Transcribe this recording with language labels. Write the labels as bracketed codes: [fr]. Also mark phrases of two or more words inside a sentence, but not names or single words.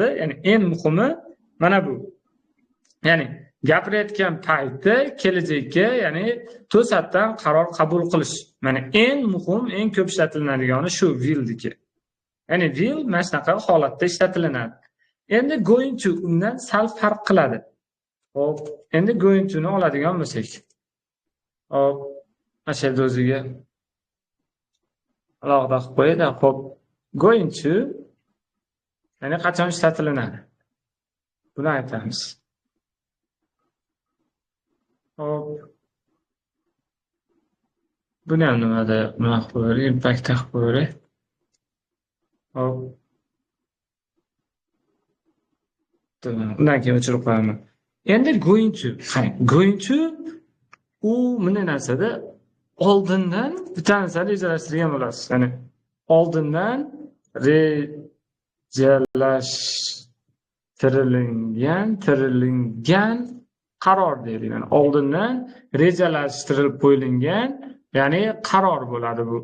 [uz] Ya'ni eng muhimi mana bu. Ya'ni gapirayotgan paytda kelajakka, ya'ni to'satdan qaror qabul qilish. Mana eng muhim, eng ko'p ishlatiladigani shu willdiki. Ya'ni will mana shunaqa holatda ishlatilinadi. Endi [en] going to [uz] undan sal farq qiladi. Hop, endi [en] going to [uz] ni oladigan bo'lsak. Hop, mana shu o'ziga alohida qilib qo'yadi. Hop, [en] going to [uz] ya'ni qachon ishlatilinadi? Buni aytamiz. Hop. Buni ham nimada nima qilib qo'yadi? Impact qilib qo'yadi. Hop. Undan keyin o'chirib qo'yaman. Endi [en] going to, [uz] qarang, [en] going to [uz] u bunday narsada oldindan bitta narsani rejalashtirgan bo'lasiz. Ya'ni oldindan rejalashtirilgan qaror deydi. Ya'ni oldindan rejalashtirilib qo'yilgan, ya'ni qaror bo'ladi bu.